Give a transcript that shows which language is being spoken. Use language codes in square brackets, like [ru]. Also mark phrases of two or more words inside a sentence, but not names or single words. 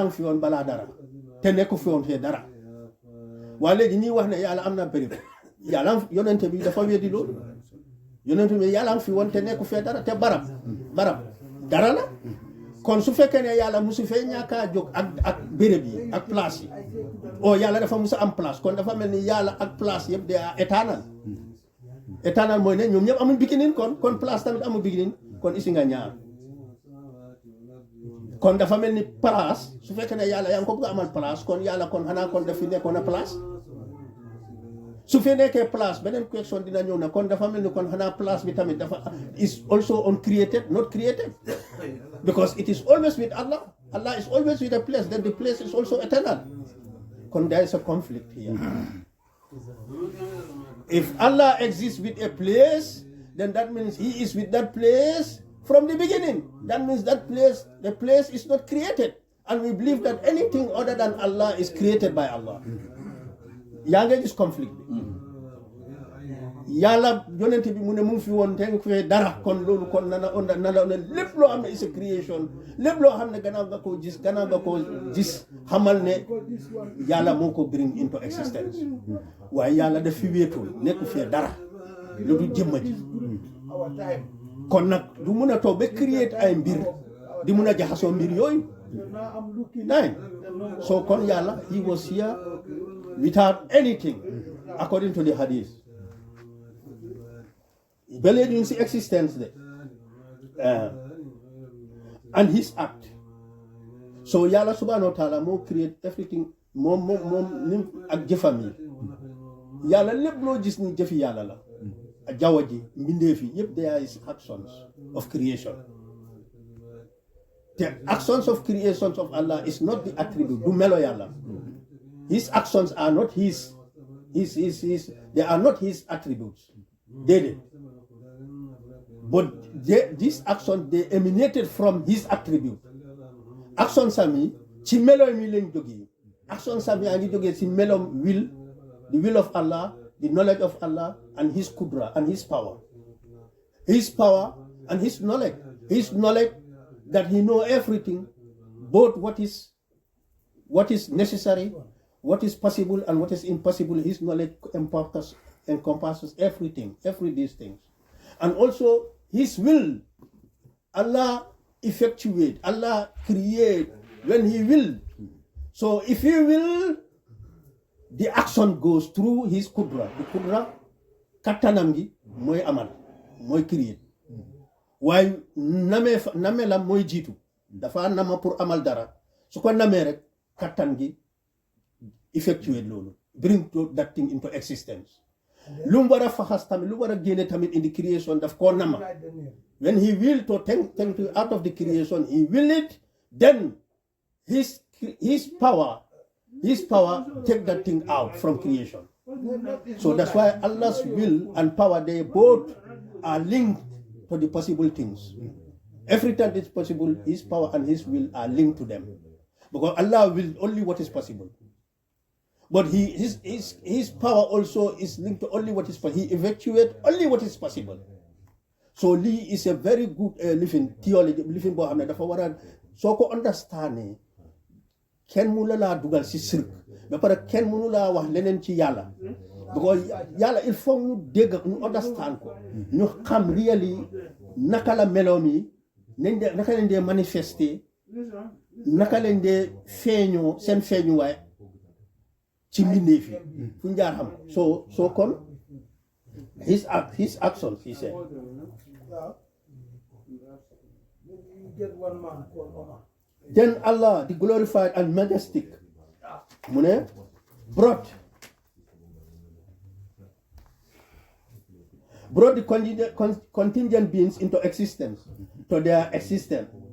[wo] ngi fi woon balaa dara te nekku fi woon fee dara waaye léegi ñuy wax ne yàlla am na béréb yàlla yonente bi dafa weddi loolu yonente bi yàlla ngi fi woon te nekku fee dara te barab dara la kon su fekkee ne yàlla musu fee ñàkkaa jóg ak béréb yi ak place yi o yàlla dafa musa am place kon dafa mel ni yàlla ak place yëpp de éternel mooy ne ñoom ñëpp amuñ beginning kon place tamit amul beginning kon isi nga ñaar kon dafa mel ni place su fekkee ne yàlla yaa ngi ko bëgg a amal place kon yàlla kon xanaa kon daf fi nekkoon a place su fi nekkee place beneen question dina ñëw na kon dafa mel ni kon xanaa place bi tamit dafa [en] is also uncreated not created because it is always with Allah. Allah is always with a place, then the place is also eternal. Kon there is a conflict here. If Allah exists with a place, then that means he is with that place from the beginning. That means that place, the place is not created. And we believe that anything other than Allah is created by Allah. [wo] yaa ngi gis conflict bi yàlla yonent bi mu ne mu ngi fi woon te nga fee dara kon loolu kon nana lépp loo xam ne [en] is a creation [wo] lépp loo xam ne gannaaw nga koo gis xamal ne yàlla moo ko [en] bring into existence [wo] waaye yàlla daf fi wéetoon nekku fee dara lu du jëmma ji kon nag du mun a toog ba create ay mbir di mun a jaxasoo mbir yooyu naay so kon yàlla [en] he was here without anything according to the hadith [wo] ba léegi ñu ngi si existence de [en] and his act [wo] so yàlla [ar] سبحانه وتعالى [wo] moo [en] create everything [wo] moom nim ak jëfam yi yàlla lépp loo gis ni jëfi yàlla la jaww ji mbindeef yi yëpp [en] there is actions of creation the actions of creations of Allah is not the attribute [wo] du melo yàlla. [en] His actions are not his they are not his attributes. But these actions, they emanated from his attribute. [wo] Action sami, ci melo mi len jogi. Action sami angi joge ci melo [en] will, the will of Allah, the knowledge of Allah, and his kudra, and his power. His power and his knowledge. His knowledge that he know everything, both what is necessary, what is possible and what is impossible. His knowledge encompasses everything, these things. And also his will. Allah effectuate, Allah create when he will. So if he will, the action goes through his kudra. [wo] The kudra, kattanam gi moy amal, moy create. Waaye name la moy jiitu. Dafa nama pour amal dara. Su ko namee rek kattan gi effectuate loolu, [en] bring that thing into existence. [wo] Lu mu war a faxas tamit, lu war a génne tamit [en] in the creation [wo] daf koo nama. [en] When he will to take out of the creation, he will it, then his power take that thing out from creation. So that's why Allah's will and power, they both are linked to the possible things. Every time it's possible, his power and his will are linked to them. Because Allah will only what is possible. But his power also is linked to only what is possible. He evacuates only what is possible. So Lee is a very good living theology, living [wo] boo xam ne dafa war a soo ko understandee kenn mënu laa dugal si sirk ba pare kenn mënu laa wax leneen ci yàlla. Because yàlla [fr] il faut [wo] ñu dégg ñu understand ko ñu xam really naka la meloom yi naka lañ dee manifester naka lañ dee feeñoo seen feeñuwaay ci mbindeef yi fu ñu jaar xam so kon [en] his actions, he said. Then Allah, the glorified and majestic, brought brought the contingent beings into existence, to their existence.